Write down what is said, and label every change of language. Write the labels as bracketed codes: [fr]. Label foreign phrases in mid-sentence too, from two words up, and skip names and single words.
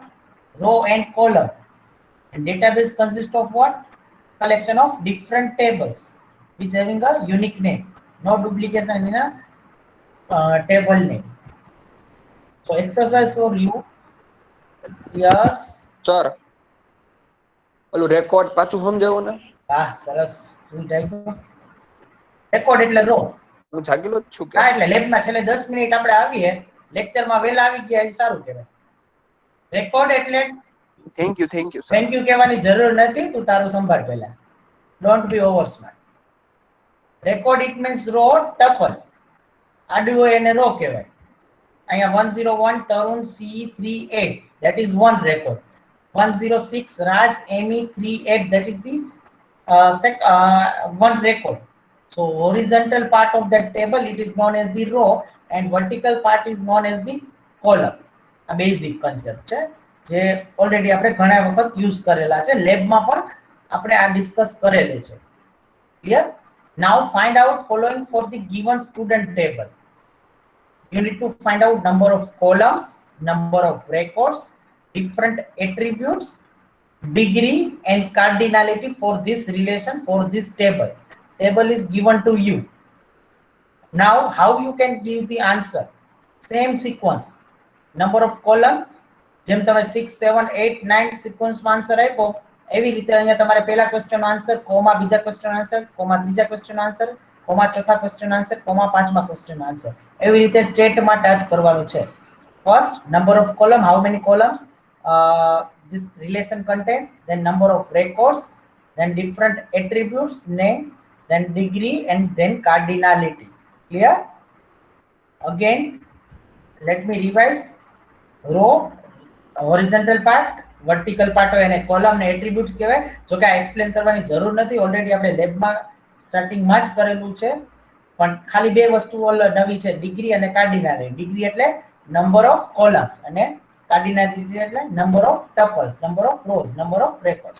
[en] Row and column. And database consists of what? Collection of different tables, which having a unique name. No duplication in a table name. So exercise for you. Yes. [gu] સર ઓલું રેકોર્ડ પાછું સમજાવો ને. હા સરસ. તું જાય તો રેકોર્ડ એટલે રો. હું જાગેલો જ છું કે. હા એટલે લેબમાં છેલ્લે 10 મિનિટ આપણે આવીએ, લેક્ચરમાં વહેલા આવી ગયા એ સારું કહેવાય. રેકોર્ડ એટલે [en] thank you sir. thank you [gu] કહેવાની જરૂર નથી, તું તારું સંભાળ પહેલા. [en] don't be over smart. record it means row tuple. [gu] આડું હોય એને રો કહેવાય. અહીંયા 101 તરુણ C38, [en] that is one record. 106 Raj Amy 38, that is the one record. So horizontal part of that table, it is known as the row, and vertical part is known as the column. A basic concept [gu] છે જે ઓલરેડી આપણે ઘણા વખત યુઝ કરેલા છે, લેબમાં પણ આપણે આ ડિસ્કસ કરેલું છે. ક્લિયર? [en] Now find out following for the given student table. You need to find out number of columns, number of records, different attributes, degree, and cardinality for this relation, for this table. Table is given to you. Now how you can give the answer? Same sequence. Number of column, [gu] જેમ તમે 6, 7, 8, 9 સિક્વન્સમાં આન્સર આપ્યો, એવી રીતે અહીંયા તમારે પહેલા [en] question answer, comma [gu] બીજા [en] question answer, comma [gu] ત્રીજા [en] question answer, comma [gu] ચોથા [en] question answer, comma [gu] પાંચમા [en] question answer, [gu] એવી રીતે ચેટમાં ટાઈપ કરવાનું છે. [en] First, number of column, how many columns this relation contains, then number of records, then different attributes, name, then degree, and then cardinality. Clear? Again, let me revise. Row, horizontal part, vertical part [gu] હોય એને [en] column ને attributes કહેવાય. [gu] જો કે આ explain કરવાની જરૂર નથી, ઓલરેડી આપણે લેબમાં સ્ટાર્ટિંગમાં જ કરેલું છે. પણ ખાલી બે વસ્તુઓ નવી છે, ડિગ્રી અને કાર્ડિનાલિટી. ડિગ્રી એટલે [en] number of columns [gu] અને કાર્ડિનાલિટી એટલે [en] number of tuples, number of rows, number of records.